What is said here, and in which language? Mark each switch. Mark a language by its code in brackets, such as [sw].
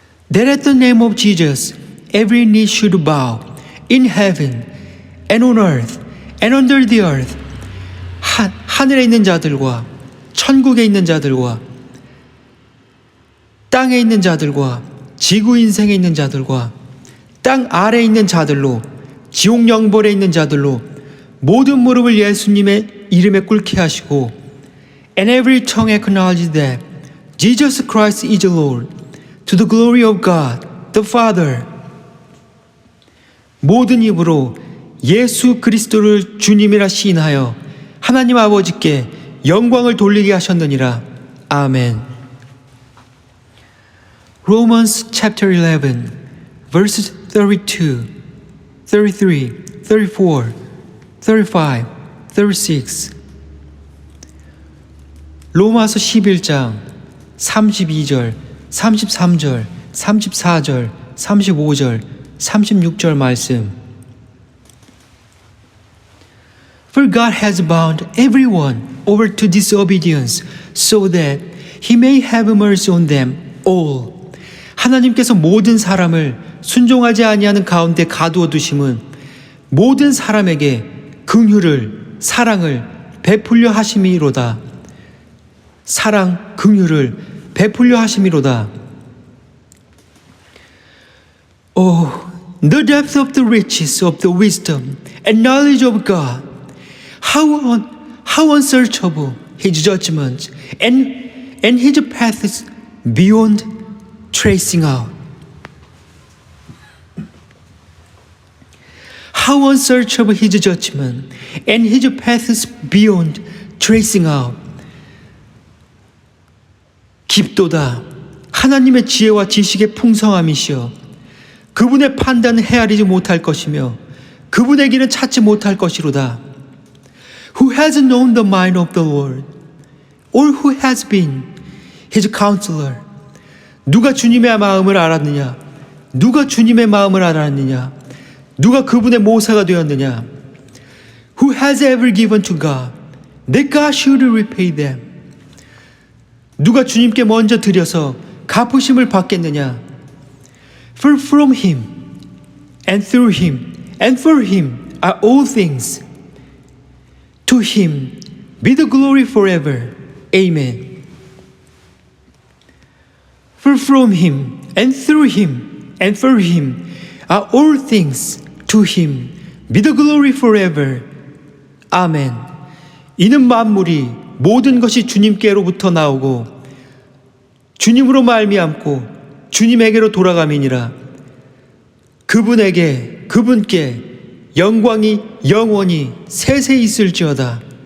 [en] That at the name of Jesus every knee should bow in heaven and on earth and under the earth. [ko] 하늘에 있는 자들과 천국에 있는 자들과 땅에 있는 자들과 지구 인생에 있는 자들과 땅 아래에 있는 자들로 지옥 영벌에 있는 자들로 모든 무릎을 예수님의 이름에 꿇게 하시고 [en] and every tongue acknowledge that Jesus Christ is Lord to the glory of God the Father. [ko] 모든 입으로 예수 그리스도를 주님이라 시인하여 하나님 아버지께 영광을 돌리게 하셨느니라. 아멘. [en] Romans chapter 11 verses 32, 33, 34, 35, 36. [ko] 로마서 11장 32절, 33절, 34절, 35절, 36절 말씀. [en] For God has bound everyone over to disobedience so that he may have mercy on them all. [ko] 하나님께서 모든 사람을 순종하지 아니하는 가운데 가두어 두심은 모든 사람에게 긍휼을 사랑을 베풀려 하심이로다. 사랑 긍휼을 베풀려 하심이로다. [en] Oh, the depth of the riches of the wisdom and knowledge of God. How unsearchable his judgments and his paths beyond tracing out. How unsearchable his judgment and his paths beyond tracing out. [ko] 깊도다 하나님의 지혜와 지식의 풍성함이시여 그분의 판단은 헤아리지 못할 것이며 그분의 길은 찾지 못할 것이로다. [en] Who has known the mind of the Lord? Or who has been his counselor? [ko] 누가 주님의 마음을 알았느냐? 누가 주님의 마음을 알았느냐? 누가 그분의 모사가 되었느냐? [en] Who has ever given to God that God should repay them? [ko] 누가 주님께 먼저 드려서 갚으심을 받겠느냐? [en] For from him and through him and for him are all things. To him be the glory forever. Amen. For from him and through him and for him are all things. To him be the glory forever. [ko] 아멘. 이는 만물이 모든 것이 주님께로부터 나오고 주님으로 말미암고 주님에게로 돌아감이니라. 그분께 영광이 영원히 세세 있을지어다.